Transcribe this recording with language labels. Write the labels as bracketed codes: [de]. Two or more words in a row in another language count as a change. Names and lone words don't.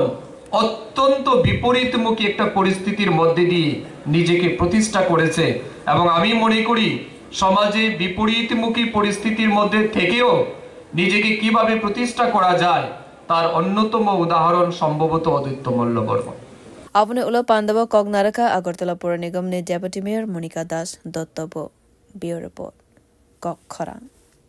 [bn] অত্যন্ত বিপরীতমুখী একটা পরিস্থিতির মধ্যে দিয়ে নিজেকে প্রতিষ্ঠা করেছে এবং আমি মনে করি সমাজে বিপরীতমুখী পরিস্থিতির মধ্যে থেকেও নিজেকে কিভাবে প্রতিষ্ঠা করা যায় তার অন্যতম উদাহরণ সম্ভবত অদ্বৈত মল্ল বর্মন। [trp] Avune ulo pandava Kognaraka Agartala Pura Nigam ne [en] deputy mayor [trp] Monika Das Dottobo [en] Bureau report [trp] Kok Khorang।